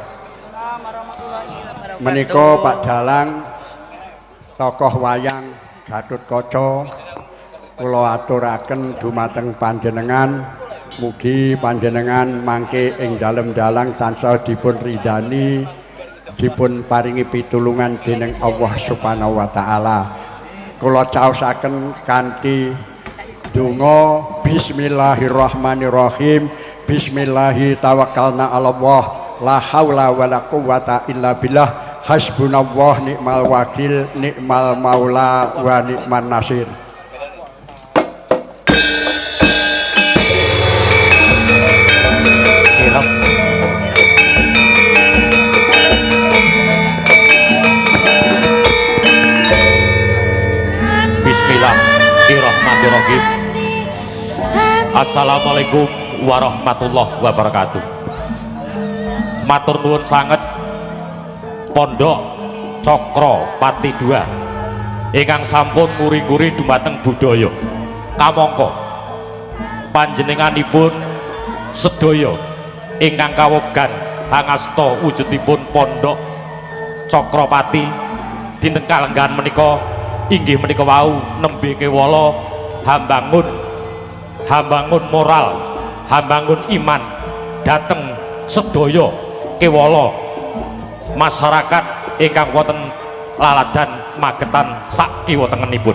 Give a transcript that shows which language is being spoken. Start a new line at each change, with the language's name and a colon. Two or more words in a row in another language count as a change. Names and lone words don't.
Javanese: Menika Pak Dalang tokoh wayang Gatotkaca kula aturaken dumateng panjenengan, mugi panjenengan mangke ing dalem dalang tansah dipun ridani, dipun paringi pitulungan dening Allah
Arabic: سبحانه وتعالى.
Javanese: Kula caosaken kanthi donga bismillahirrahmanirrahim.
Arabic: بسم الله توكلنا على الله لا حول ولا قوة إلا بالله حسبنا الله نعم الوكيل نعم المولى ونعم النصير.
Javanese: Siap.
Arabic: بسم الله الرحمن الرحيم. السلام عليكم ورحمة الله وبركاته.
Javanese: Matur nuwun sanget Pondok Cokro Pati 2 ingkang sampun nguri-nguri dumateng budaya. Kamangka panjenenganipun sedaya ingkang kawogan hangasta wujudipun Pondok Cokropati dinten kalenggahan menika inggih menika wau nembe kewala hambangun moral, hambangun iman dateng sedaya kewala masyarakat ingkang wonten laladan Magetan sak kiwa tengenipun.